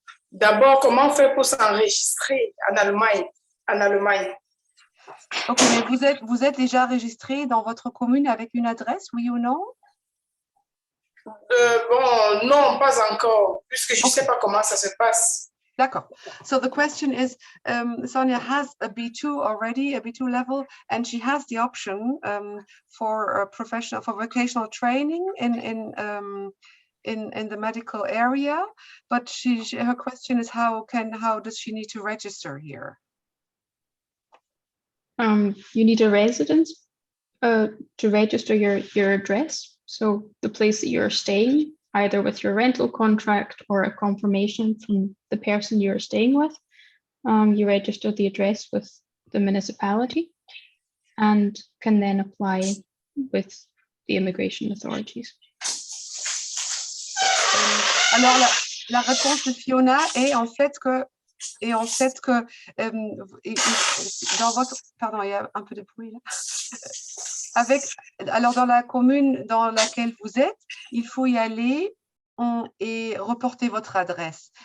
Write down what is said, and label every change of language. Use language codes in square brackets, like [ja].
[fr] D'abord, comment faire pour s'enregistrer en Allemagne? Ok, mais vous êtes déjà enregistré dans votre commune avec une adresse, oui ou non? Bon, non, pas encore, puisque je ne sais pas comment ça se passe. D'accord. [en] So the question is, Sonia has a B2 already, a B2 level, and she has the option for vocational training in the medical area, but her question is how does she need to register here? You need a residence to register your address, so the place that you're staying, either with your rental contract or a confirmation from the person you're staying with. You register the address with the municipality and can then apply with the immigration authorities. [fr] Alors, la réponse de Fiona est en fait que dans votre... Pardon, il y a un peu de bruit là. Alors, dans la commune dans laquelle vous êtes, il faut y aller et reporter votre adresse.